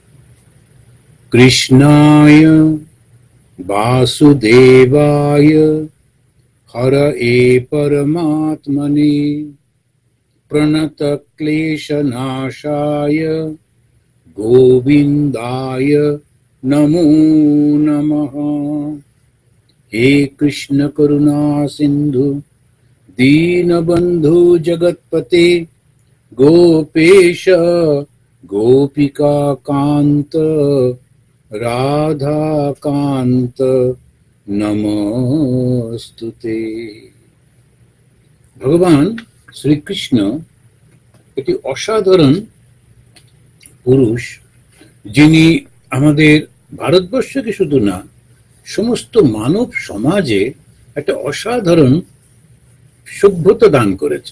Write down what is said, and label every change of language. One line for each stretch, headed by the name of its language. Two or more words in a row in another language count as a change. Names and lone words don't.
Sanskrit: কৃষ্ণায় বাসুদেবায় হরয়ে পরমাত্মনে প্রণত ক্লেশনাশায় গোবিন্দায় নমো নমঃ। हे कृष्ण करुणा सिंधु दीनबंधु जगतपते गोपेश गोपिका कांत राधा कांत नमोस्तुते।
Bangla: ভগবান শ্রীকৃষ্ণ একটি অসাধারণ পুরুষ, যিনি আমাদের ভারতবর্ষকে শুধু না সমস্ত মানব সমাজে একটা অসাধারণ সভ্যতা দান করেছে।